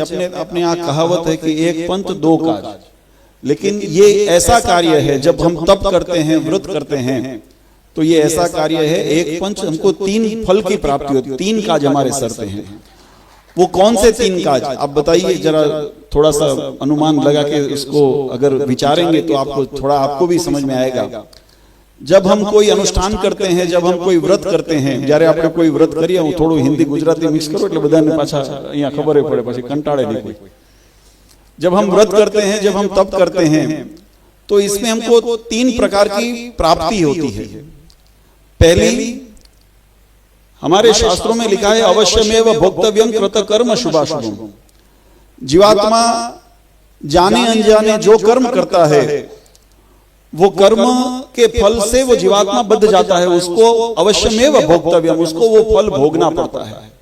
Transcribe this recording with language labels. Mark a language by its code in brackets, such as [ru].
[hi] अपने आ कहावत है कि एक पंथ दो काज, लेकिन ये ऐसा कार्य है जब हम तप करते हैं व्रत करते हैं तो ये ऐसा कार्य है एक पंच हमको तीन फल की प्राप्ति होती है, तीन काज हमारे सरते हैं। वो कौन से 3 काज आप बताइए जरा, थोड़ा सा अनुमान लगा के इसको अगर विचारेंगे तो आपको थोड़ा आपको भी समझ में आएगा। जब हम कोई अनुष्ठान करते हैं, [gu] जब हम कोई व्रत करते हैं, જ્યારે આપણે કોઈ વ્રત કરીએ, હું થોડું હિન્દી ગુજરાતી મિક્સ કરું એટલે બધાને પાછા અહીંયા ખબર પડે, પછી કંટાળે નહીં કોઈ। [hi] जब हम व्रत करते हैं, जब हम तप करते हैं, तो इसमें हमको 3 प्रकार की प्राप्ति होती है। पहली, हमारे शास्त्रों में लिखा है [sa] अवश्यमेव भोक्तव्यं कृत कर्म शुभाशुभम। [hi] जीवात्मा जाने अनजाने जो कर्म करता है वो कर्म के फल से वो जीवात्मा बद्ध जाता है, उसको अवश्यमेव भोक्तव्यम, उसको वो फल भोगना पड़ता है।